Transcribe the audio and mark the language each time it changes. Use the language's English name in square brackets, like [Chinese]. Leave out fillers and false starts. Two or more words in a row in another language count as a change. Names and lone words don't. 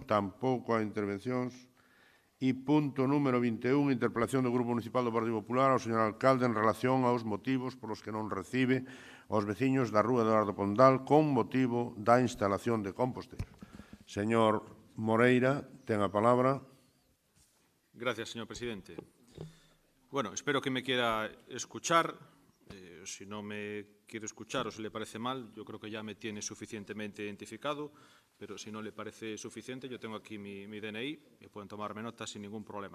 [Galician] Tampouco hai intervencións. E punto número 21, interpelación do Grupo Municipal do Partido Popular ao señor alcalde en relación aos motivos polos que non recibe aos veciños da Rúa Eduardo Pondal con motivo da instalación de composteiros. Señor Moreira, ten a palabra. [Spanish] Gracias, señor presidente. Bueno, espero que me quiera escuchar. Si no me quiere escuchar o si le parece mal, yo creo que ya me tiene suficientemente identificado, pero si no le parece suficiente, yo tengo aquí mi DNI y pueden tomarme nota sin ningún problema.